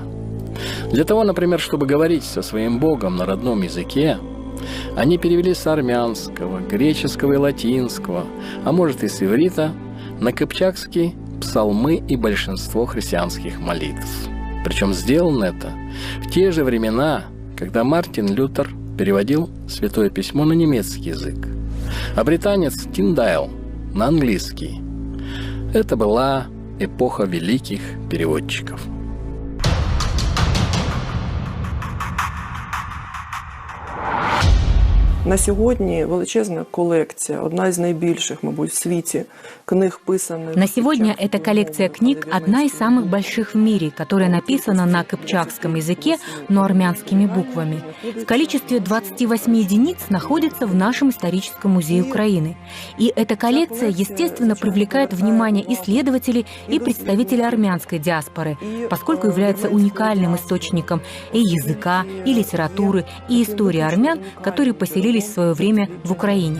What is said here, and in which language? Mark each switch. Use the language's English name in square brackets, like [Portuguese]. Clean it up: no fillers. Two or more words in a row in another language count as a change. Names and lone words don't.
[Russian] Для того, например, чтобы говорить со своим Богом на родном языке, они перевели с армянского, греческого и латинского, а может и с иврита, на кыпчакский псалмы и большинство христианских молитв. Причем сделано это в те же времена, когда Мартин Лютер переводил Святое Письмо на немецкий язык, а британец Тиндайл на английский. Это была эпоха великих переводчиков. [Ukrainian] На сьогодні величезна колекція, одна из найбільших, мабуть, в світі, книг писаних. [Russian] На сегодня эта коллекция книг одна из самых больших в мире, которая написана на кыпчакском языке, но армянскими буквами. В количестве 28 единиц находится в нашем историческом музее Украины. И эта коллекция, естественно, привлекает внимание исследователей и представителей армянской диаспоры, поскольку является уникальным источником и языка, и литературы, и истории армян, которые поселились в свое время в Украине.